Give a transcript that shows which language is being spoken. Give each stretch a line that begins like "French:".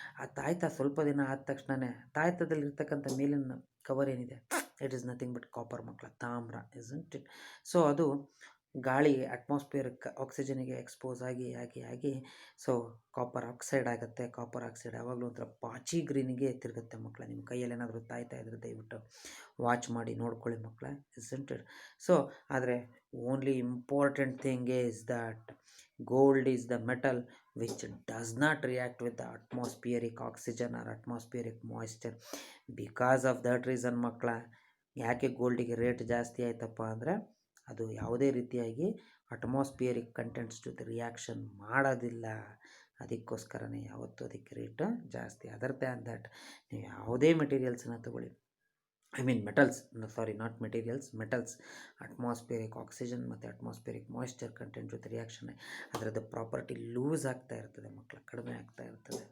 Kannada: ಆ ತಾಯ್ತ ಸ್ವಲ್ಪ ದಿನ ಆದ ತಕ್ಷಣವೇ ತಾಯ್ತದಲ್ಲಿರ್ತಕ್ಕಂಥ ಮೇಲಿನ ಕವರ್ ಏನಿದೆ,
English: it is nothing but copper
Kannada: ಮಕ್ಕಳ, ತಾಮ್ರ,
English: Isn't it?
Kannada: ಸೊ ಅದು ಗಾಳಿ ಅಟ್ಮಾಸ್ಫಿಯರ್ಕ್ ಆಕ್ಸಿಜನಿಗೆ ಎಕ್ಸ್ಪೋಸ್ ಆಗಿ ಸೊ ಕಾಪರ್ ಆಕ್ಸೈಡ್ ಆಗುತ್ತೆ. ಕಾಪರ್ ಆಕ್ಸೈಡ್ ಯಾವಾಗಲೂ ಒಂಥರ ಪಾಚಿ ಗ್ರೀನಿಗೆ ತಿರುಗುತ್ತೆ ಮಕ್ಕಳ. ನಿಮ್ಮ ಕೈಯಲ್ಲಿ ಏನಾದರೂ ತಾಯ್ತಾ ಇದ್ರೆ ದಯವಿಟ್ಟು ವಾಚ್ ಮಾಡಿ ನೋಡ್ಕೊಳ್ಳಿ ಮಕ್ಕಳ,
English: Isn't it? So ಆದರೆ only important thing is that gold is the metal which does not react with the atmospheric oxygen or atmospheric moisture. Because of that reason
Kannada: ಮಕ್ಕಳ, ಯಾಕೆ ಗೋಲ್ಡಿಗೆ ರೇಟ್ ಜಾಸ್ತಿ ಆಯ್ತಪ್ಪ ಅಂದರೆ ಅದು ಯಾವುದೇ ರೀತಿಯಾಗಿ ಅಟ್ಮಾಸ್ಫಿಯರಿಕ್ ಕಂಟೆಂಟ್ಸ್ ಜೊತೆ ರಿಯಾಕ್ಷನ್ ಮಾಡೋದಿಲ್ಲ. ಅದಕ್ಕೋಸ್ಕರನೇ ಯಾವತ್ತೂ ಅದಕ್ಕೆ ರೇಟ್ ಜಾಸ್ತಿ.
English: other than that
Kannada: ನೀವು ಯಾವುದೇ ಮೆಟೀರಿಯಲ್ಸನ್ನು ತಗೊಳ್ಳಿ,
English: I mean metals, sorry not materials,
Kannada: metals, atmospheric oxygen ಮತ್ತು ಅಟ್ಮಾಸ್ಫಿಯರಿಕ್ ಮಾಯಿಶ್ಚರ್ ಕಂಟೆಂಟ್ ಜೊತೆ ರಿಯಾಕ್ಷನ್ ಅದರದ್ದು ಪ್ರಾಪರ್ಟಿ ಲೂಸ್ ಆಗ್ತಾ ಇರ್ತದೆ ಮಕ್ಕಳ, ಕಡಿಮೆ ಆಗ್ತಾ ಇರ್ತದೆ.